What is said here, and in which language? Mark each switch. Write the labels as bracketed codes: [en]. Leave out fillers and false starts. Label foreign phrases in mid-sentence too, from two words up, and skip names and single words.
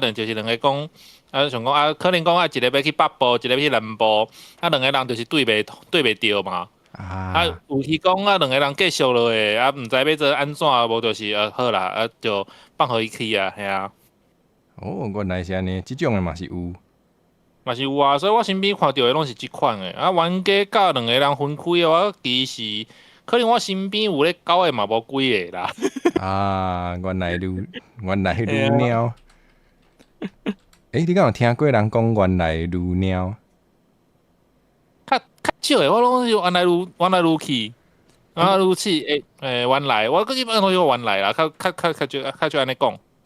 [nan] 就是两个讲，想讲可能讲一个要去北部，一个要去南部，两个人就是对袂着嘛。有时讲两个人继续落去，毋知要做安怎，无就是好啦，就放互伊去啊，系啊。哦，原来是安尼，即种的嘛是有。嘛是有啊，所以我身边看到的拢是即款的。冤家甲两个人分开的话，其实可能我身边有咧交的嘛无几个啦。原来如鸟。你敢有听过人讲原来如鸟？较少的，我拢是原来如去，原来，我一般都用原来啦，较少安尼讲。